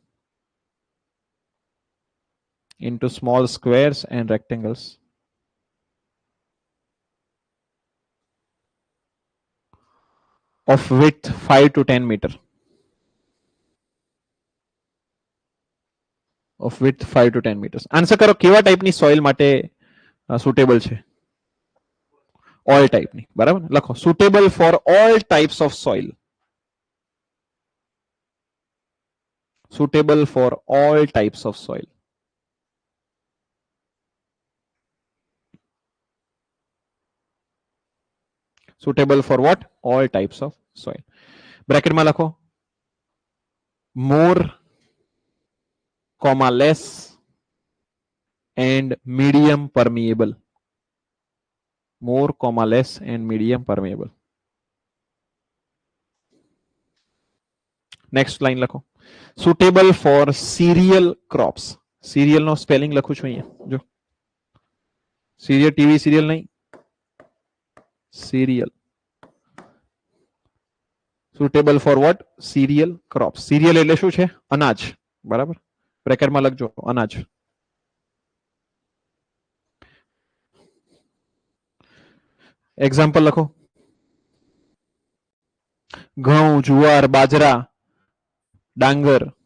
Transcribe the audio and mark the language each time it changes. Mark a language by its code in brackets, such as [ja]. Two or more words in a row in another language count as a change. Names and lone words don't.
[en] Into small squares and rectangles. Of width 5 to 10 meter. Of width 5 to 10 meters. [gu] આન્સર કરો, કેવા ટાઈપની સોઇલ માટે સુટેબલ છે? [en] all type. બરાબર? લખો, suitable for all types of soil. Suitable for all types of soil. Suitable for what? All types of soil. Bracket [gu] માં લખો, [en] more, comma less and medium permeable. More, comma less and medium permeable. Next line લખો, suitable for cereal crops. [gu] Cereal નો સ્પેલિંગ લખું છું અહીંયા જો, સિરિયલ [en] TV serial [gu] નહીં, [en] cereal. Suitable for what? Cereal crops. [gu] Cereal એટલે શું છે? અનાજ. બરાબર? બ્રેકેટમાં લખજો અનાજ. એક્ઝામ્પલ લખો, ઘઉં, જુવાર, બાજરા, ડાંગર.